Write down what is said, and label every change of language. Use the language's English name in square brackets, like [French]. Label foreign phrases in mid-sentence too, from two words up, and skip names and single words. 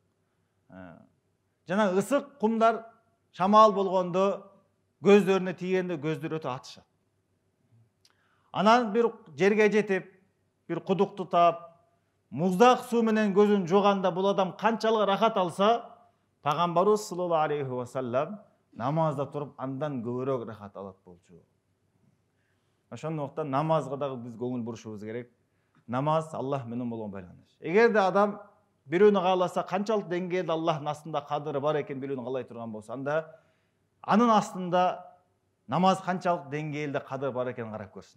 [Kyrgyz] Жана ысык кумдар шамал болгондо көздөрүнө тийгенде көздөрү өтө атышат. Анан бир жерге жетип, бир кудукту таап, муздак суу менен көзүн жууганда бул адам канчалык рахат алса, Пайгамбарыбыз [Arabic] صلى الله عليه وسلم [Kyrgyz] намазда туруп андан көбүрөөк рахат алат болчу. Ошондуктан намазга дагы биз көңүл бурушубуз керек. Намаз Аллах менен болгон байланыш. Эгерде адам бирөөнү кааласа, канчалык деңгээлде Аллахтын астында кадыры бар экен билүүнү каалай турган болсо, анда анын астында намаз канчалык деңгээлде кадыр бар экенин карап көрсүн.